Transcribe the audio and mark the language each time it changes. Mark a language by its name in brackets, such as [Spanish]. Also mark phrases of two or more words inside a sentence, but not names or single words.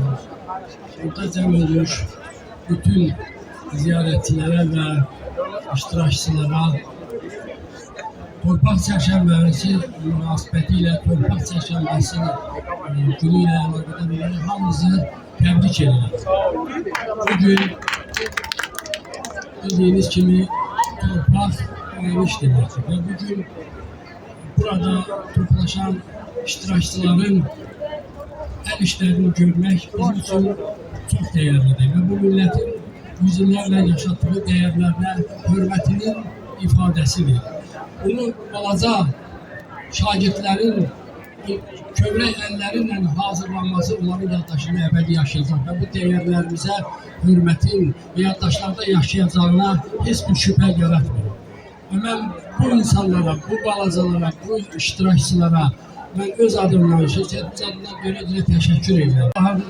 [Azerbaijani] burada cəm olmuş bütün ziyaretçilere ve iştirakçılara Torpaq Çərşənbəsi münasibətilə Torpaq Çərşənbəsi günü ilə əlaqədar olaraq hamınızı təbrik edirəm. Bugün bildiğiniz kimi torpaq öyrəniş deməkdir və bugün burada toplaşan iştirakçıların [Turkish] el işlerini görmek bizim için çok değerlidir ve bu milletin yüzyıllarla yaşattığı değerlerine hürmetinin ifadesidir. [Azerbaijani] Bunu balaca şagirdlərin kövrək əllərinlə hazırlanması onların yaddaşını əbədi yaşayacaq və bu değerlərimizə hürmətin və yaddaşlarda yaşayacağına heç bir şübhə yaratmır. Və mən bu insanlara, bu balacalara, bu iştirakçılara ben öz adımdan, şirketimiz adından görə təşəkkür edirəm.